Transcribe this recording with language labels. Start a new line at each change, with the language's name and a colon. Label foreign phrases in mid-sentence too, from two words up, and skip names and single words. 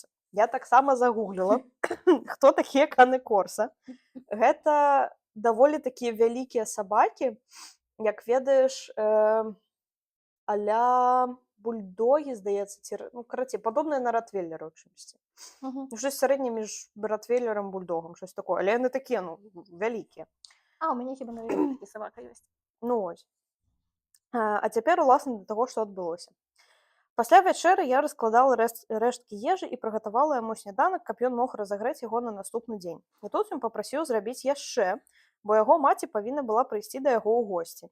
Belarusian: Я таксама загугліла, хто такія каны-корса. Гэта даволі такія вялікія сабакі, як ведаеш, а-ля бульдогі, здаецца, карацей, падобныя на ротвейлера ў чымсьці. Щось сярэдняе між ротвейлерам і бульдогам, щось такое. Але яны такія, вялікія. А, у мяне хіба навіть такі сабака ёсць. Ну ось. А цяпер, уласна, да таго, што адбылося. Пасля вячэры я раскладала рэшткі ежы і прыгатавала яму сняданак, каб ён мог разагрэць яго на наступны дзень. І тут ён папрасіў зрабіць яшчэ, бо яго маці павінна была прыйсці да яго ў госці.